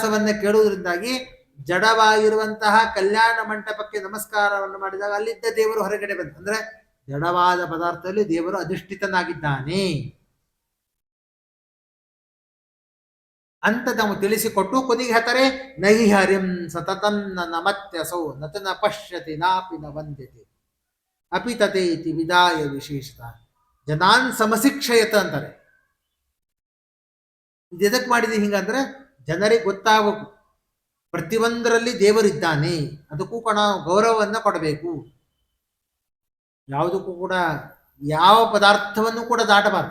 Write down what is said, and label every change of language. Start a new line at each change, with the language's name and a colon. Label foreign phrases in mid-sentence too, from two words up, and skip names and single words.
Kannada: ಈ ಇತಿಹಾಸವನ್ನ ಕೇಳುವುದರಿಂದಾಗಿ ಜಡವಾಗಿರುವಂತಹ ಕಲ್ಯಾಣ ಮಂಟಪಕ್ಕೆ ನಮಸ್ಕಾರವನ್ನು ಮಾಡಿದಾಗ ಅಲ್ಲಿದ್ದ ದೇವರು ಹೊರಗಡೆ ಬಂದ. ಅಂದ್ರೆ ಜಡವಾದ ಪದಾರ್ಥದಲ್ಲಿ ದೇವರು ಅಧಿಷ್ಠಿತನಾಗಿದ್ದಾನೆ ಅಂತ ನಾವು ತಿಳಿಸಿಕೊಟ್ಟು ಕೊನೆಗೆ ಹೇಳ್ತಾರೆ,
Sanskrit: ನಹಿ ಹರಿಂ ಸತತಂ ನಮತ್ಯಸೌ ನತನ ಪಶ್ಯತಿ ನಾಪಿ ನ ವಂದ್ಯತೆ ಅಪಿ ತತೆ ಇತಿ ವಿದಾಯ ವಿಶೇಷತ ಜನಾನ್ ಸಮಶಿಕ್ಷಯತ ಅಂತಾರೆ.
Kannada: ಇದು ಎದಕ್ಕೆ ಮಾಡಿದೆ ಹಿಂಗಂದ್ರೆ ಜನರಿಗೆ ಗೊತ್ತಾಗಬೇಕು ಪ್ರತಿಯೊಂದರಲ್ಲಿ ದೇವರಿದ್ದಾನೆ, ಅದಕ್ಕೂ ಕೂಡ ಗೌರವವನ್ನ ಕೊಡಬೇಕು. ಯಾವುದಕ್ಕೂ ಕೂಡ ಯಾವ ಪದಾರ್ಥವನ್ನು ಕೂಡ ದಾಟಬಾರದು.